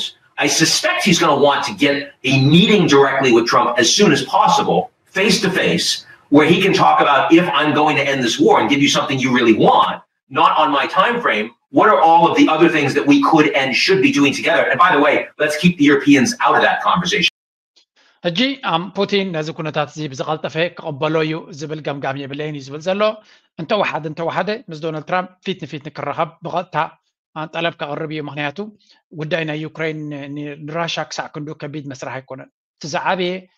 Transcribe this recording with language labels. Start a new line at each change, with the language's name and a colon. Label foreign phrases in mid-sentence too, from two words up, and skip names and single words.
English: I suspect he's going to want to get a meeting directly with Trump as soon as possible, face to face, where he can talk about if I'm going to end this war and give you something you really want, not on my time frame. What are all of the other things that we could and should be doing together? And by the way, let's keep the Europeans out of that conversation.
Tigrinya: ሕጂ ፑቲን ነዚ ኩነታት እዚ ብዝቐልጠፈ ክቕበሎ እዩ ዝብል ገምጋም የብለይን እዩ ዝብል ዘሎ እንተወሓደ ምስ ዶናልድ ትራምፕ ፊት ንፊት ንክረኸብ ብቐጥታ ጠለብ ከቕርብ እዩ ምክንያቱ ጉዳይ ናይ ዩክራይን ንራሻ ክሳዕ ክንዱ ከቢድ መስራሕ ኣይኮነን እቲ ዝዓበየ